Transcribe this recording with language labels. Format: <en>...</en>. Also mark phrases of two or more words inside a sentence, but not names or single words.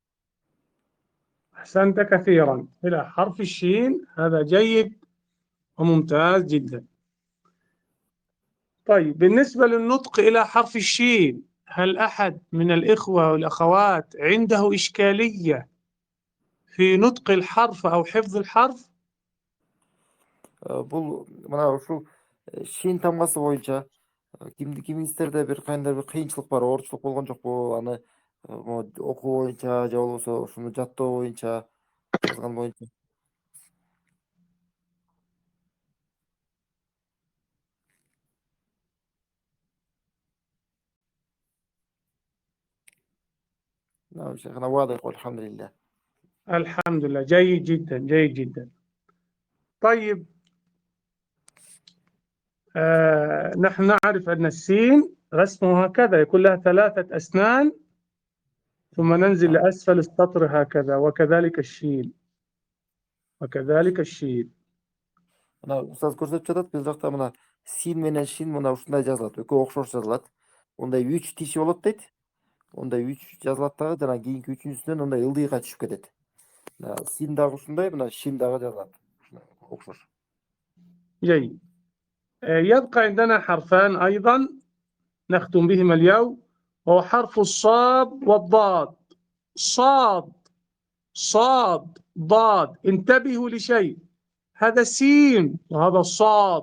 <ar>أحسنت كثيرا إلى حرف الشين، هذا جيد وممتاز جدا. طيب بالنسبة للنطق إلى حرف الشين، هل أحد من الإخوة والأخوات عنده إشكالية في نطق الحرف أو حفظ الحرف؟</ar> <ky>Бұл мына ушул шин тамгасы боюнча кимиңиздерде бир кандай бир кыйынчылык бар, оорчулук болгон жокпу? Аны окуу боюнча же болбосо ушуну жаттоо боюнча, жазган боюнча.</ky> <ar>نعم شيخنا واضح والحمد لله. الحمد لله، جيد جدا جيد جدا. طيب نحن نعرف أن السين رسمه هكذا، يكون لها 3 أسنان ثم ننزل لأسفل السطر هكذا، وكذلك الشين وكذلك الشين.</ar> <ky>Мына устаз көрсөтүп жатат, бул жакта мына син менен шин мына ушундай жазылат, экөө окшош жазылат. Ондай 3 тиши болот дейт. Ондай 3 жазылат дагы, жана кийинки үчүнчүсүнөн ондай ылдыйга түшүп кетет. Син дагы ушундай, мына шин дагы жазылат. Окшош.</ky> <ar>جيد. يبقى عندنا حرفان أيضا نختم بهما اليوم، وهو حرف الصاد والضاد. صاد صاد ضاد. انتبهوا لشيء، هذا سين وهذا صاد.</ar>